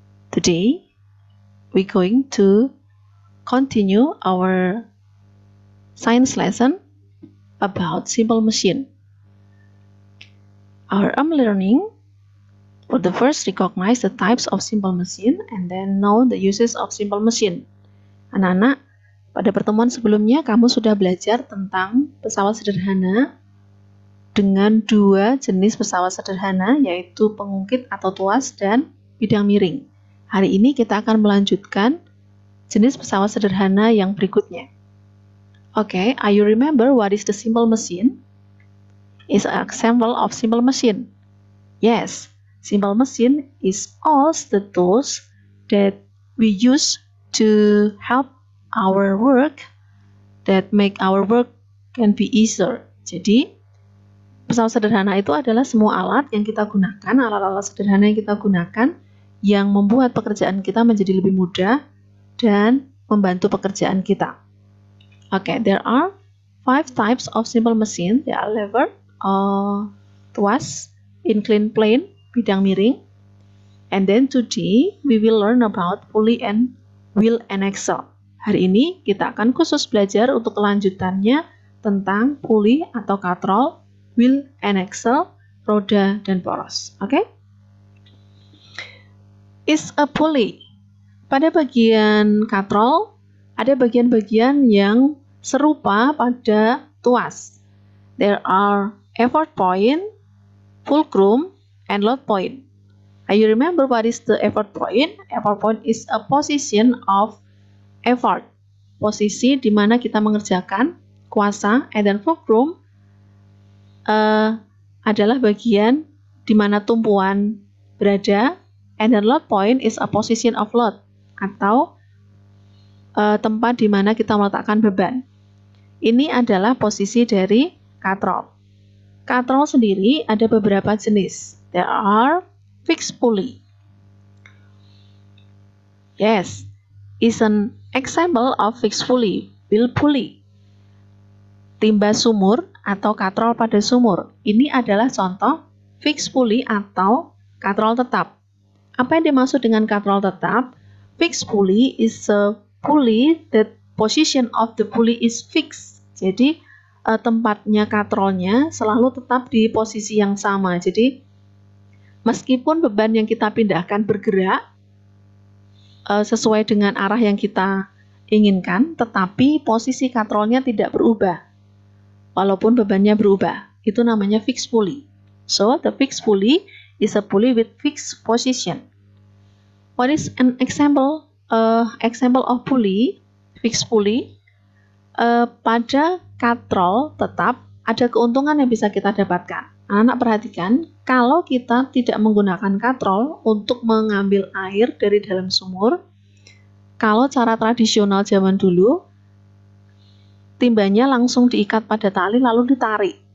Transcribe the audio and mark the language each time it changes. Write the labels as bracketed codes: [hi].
[en] Today, we're going to continue our science lesson about simple machine. Our learning will the first recognize the types of simple machine and then know the uses of simple machine. [id] Anak-anak, pada pertemuan sebelumnya kamu sudah belajar tentang pesawat sederhana dengan dua jenis pesawat sederhana, yaitu pengungkit atau tuas dan bidang miring. Hari ini kita akan melanjutkan jenis pesawat sederhana yang berikutnya. [en] Okay, are you remember what is the simple machine? Is an example of simple machine. Yes, simple machine is all the tools that we use to help our work, that make our work can be easier. [id] Jadi, pesawat sederhana itu adalah semua alat yang kita gunakan, alat-alat sederhana yang kita gunakan, yang membuat pekerjaan kita menjadi lebih mudah dan membantu pekerjaan kita. [en] Okay, there are 5 types of simple machine. There are lever, tuas, inclined plane, bidang miring. And then today we will learn about pulley and wheel and axle. [id] Hari ini kita akan khusus belajar untuk kelanjutannya tentang pulley atau katrol, wheel and axle, roda dan poros. Okay? [en] Is a pulley. [id] Pada bagian katrol, ada bagian-bagian yang serupa pada tuas. [en] There are effort point, fulcrum, and load point. You remember what is the effort point? Effort point is a position of effort. [id] Posisi di mana kita mengerjakan kuasa, [en] and then fulcrum adalah bagian di mana tumpuan berada, and then load point is a position of load, [id] atau tempat di mana kita meletakkan beban. Ini adalah posisi dari katrol. Katrol sendiri ada beberapa jenis. [en] There are fixed pulley. Yes, is an example of fixed pulley, wheel pulley. [id] Timba sumur atau katrol pada sumur. Ini adalah contoh fixed pulley atau katrol tetap. Apa yang dimaksud dengan katrol tetap? [en] Fixed pulley is a pulley that position of the pulley is fixed. [id] Jadi tempatnya katrolnya selalu tetap di posisi yang sama. Jadi meskipun beban yang kita pindahkan bergerak sesuai dengan arah yang kita inginkan, tetapi posisi katrolnya tidak berubah walaupun bebannya berubah. Itu namanya fixed pulley. [en] So, the fixed pulley is a pulley with fixed position. What is an example of pulley, fixed pulley? [id] Pada katrol tetap ada keuntungan yang bisa kita dapatkan. Anak-anak perhatikan, kalau kita tidak menggunakan katrol untuk mengambil air dari dalam sumur, kalau cara tradisional zaman dulu, timbanya langsung diikat pada tali lalu ditarik.